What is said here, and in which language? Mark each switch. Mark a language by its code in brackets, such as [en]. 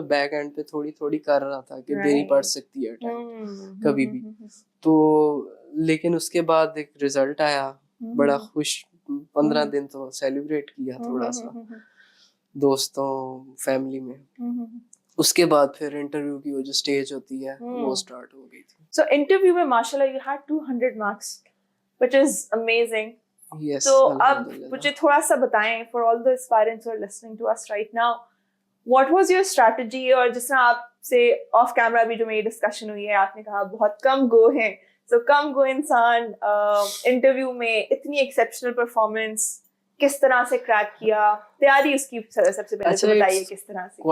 [ur] میں back and پہ تھوڑی تھوڑی کر رہا تھا کہ میری پڑ سکتی ہے کبھی بھی. تو لیکن اس کے بعد ایک رزلٹ آیا, بڑا خوش. 15 دن تو سیلیبریٹ کیا تھوڑا سا دوستوں فیملی میں. اس کے بعد پھر انٹرویو کی وہ جو اسٹیج ہوتی ہے وہ اسٹارٹ ہو گئی تھی. سو انٹرویو میں ماشاءاللہ [en] you had 200 marks which is amazing. Yes, [ur] تو اب الحمدللہ. مجھے تھوڑا سا بتائیں [en] for all the aspirants who are listening to us right now, what was your strategy؟ [ur] اور جس طرح آپ سے آف کیمرا بھی جو میری ڈسکشن ہوئی ہے, آپ نے کہا بہت کم گو ہیں, سو کم گو انسان انٹرویو میں اتنی ایکسیپشنل پرفارمنس کس طرح سے کریک کیا, تیاری اس کی سب سے پہلے تو بتائیے کس طرح سے.